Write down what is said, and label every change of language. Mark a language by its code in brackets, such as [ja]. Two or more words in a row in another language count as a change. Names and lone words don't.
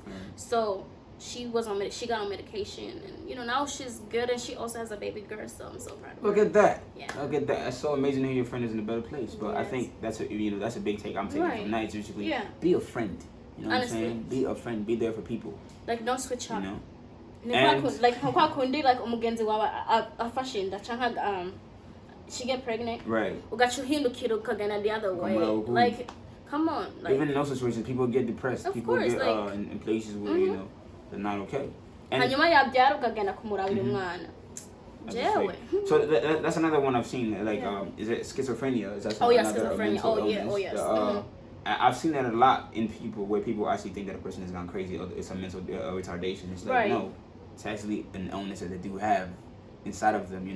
[en] So she got on medication and now she's good and she also has a baby girl, so I'm so proud of her. Look at that. Yeah. Look at that. It's so amazing to hear your friend is in a better place. But I think that's that's a big take I'm taking from tonight. Usually be a friend. You know what I'm saying? Be a friend, be there for people. Like don't switch up. And [rn] like umugenzi wawe afashinda canka [en] she get pregnant. Right. [rn] Ugachuhindukira ukagana [en] the other way. Like come on. Like, even in those situations people get depressed. Of people course, get like, in places where they're not okay. And [rn] hanyuma yabyara ukagenda kumurabira umwana. [en] So that's another one I've seen. Like is it schizophrenia? Is that schizophrenia. Oh yes. I've seen that a lot in people where people actually think that a person has gone crazy or it's a mental retardation. It's like no, it's actually an illness that they do have inside of them.